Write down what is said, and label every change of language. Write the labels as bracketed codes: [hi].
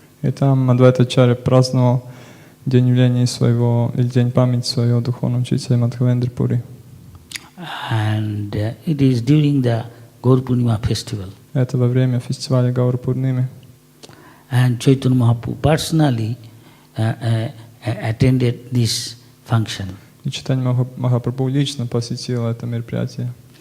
[ru] и там Адвайтачари праздновал день явления своего, или день памяти своего духовного учителя Мадхавендры Пури. [en] And it is during the Gaur Purnima festival. [ru] Это во время фестиваля Гаура Пурними. [en] And Chaitanya Mahaprabhu personally attended this function [ru] И Чайтанья Махапрабху лично посетил это мероприятие.